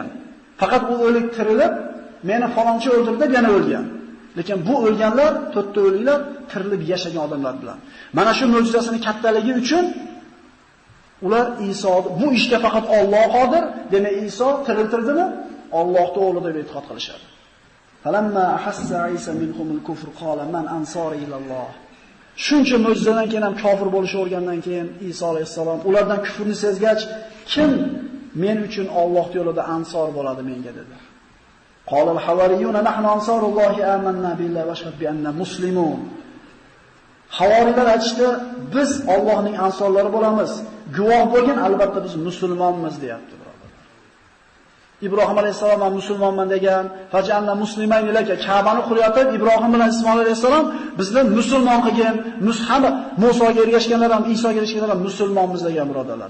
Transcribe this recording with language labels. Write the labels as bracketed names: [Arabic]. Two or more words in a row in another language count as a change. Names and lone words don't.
[Uzbek] Faqat u o'lik tirilib, meni falonchi o'ldirdi deb yana o'lgan. Lekin bu o'lganlar 4 ta o'liklar tirilib yashagan odamlar bilan. Mana shu mo'jizasining kattaligi uchun ular Iso bu ishga faqat Alloh qodir, demak Iso tiriltirdimi? Allohning o'g'li deb e'tiqod qilishadi. [Arabic] فلما أحس عيسى منهم الكفر قال من أنصاري إلى الله. [Uzbek] Shuncha mo'jizadan keyin ham kofir bo'lishavergandan keyin Iso alayhisalom ulardan kufrni sezgach, kim men uchun Alloh yo'lida ansor bo'ladi menga dedi. [Arabic] قال الحواريون نحن أنصار الله آمنا بالله واشهد بأنا مسلمون. [Uzbek] Havoriylar aytishdi, biz Allohning ansorlari bo'lamiz. Guvoh bo'lgan albatta biz musulmonmiz deyapti, birodarlar. Ibrohim alayhisalom ham musulmonman degan, [Arabic] فاجعلنا مسلمين إليك [Uzbek] Ka'bani qurayotib Ibrohim bilan Ismoil alayhisalom bizni musulmon qilgan, Musoga ergashganlar ham, Isoga ergashganlar ham musulmonmiz degan, birodarlar.